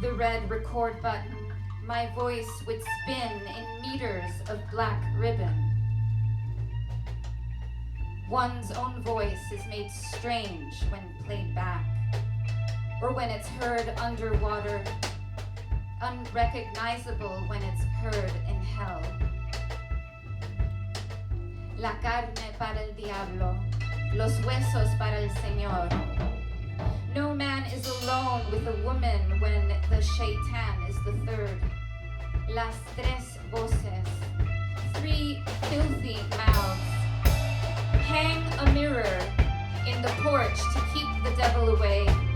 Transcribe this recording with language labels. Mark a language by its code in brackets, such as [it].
[en] The red record button, my voice would spin in meters of black ribbon. One's own voice is made strange when played back, or when it's heard underwater, unrecognizable when it's heard in hell. [es] La carne para el diablo, los huesos para el Señor. [en] No man is alone with a woman when the shaitan is the third. [es] Las tres voces, [en] three filthy mouths. Hang a mirror in the porch to keep the devil away.